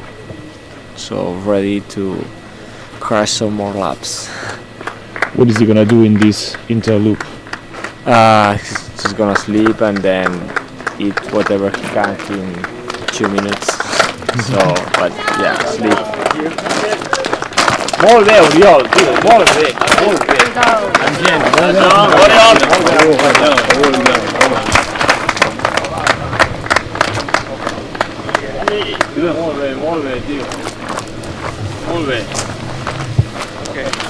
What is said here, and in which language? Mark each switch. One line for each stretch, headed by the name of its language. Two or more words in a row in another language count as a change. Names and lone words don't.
English: So ready to crash some more laps. What is he gonna do in this interloop? He's just gonna sleep and then eat whatever he can in 2 minutes. So, but yeah, sleep.
Catalan: Molt bé, Oriol, tio, molt bé, molt bé. Engent, molt bé, tio. Molt bé. Ok.